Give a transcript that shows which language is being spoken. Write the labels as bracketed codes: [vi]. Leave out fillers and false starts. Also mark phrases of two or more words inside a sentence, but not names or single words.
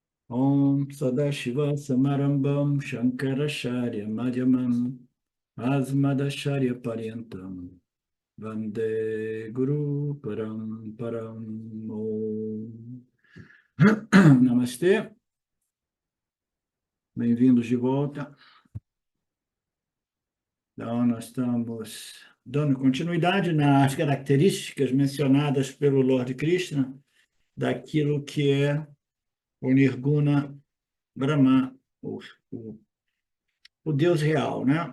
[sa] ॐ सदाशिव समारम्भां शङ्कराचार्य मध्यमाम् अस्मदाचार्य पर्यन्तां वन्दे गुरु परम्पराम् ॐ. [pt] Namastê, bem-vindos de volta. Então, nós estamos dando continuidade nas características mencionadas pelo Lord Krishna daquilo que é o [sa] निर्गुण ब्रह्मन्, [pt] o, o Deus real, né?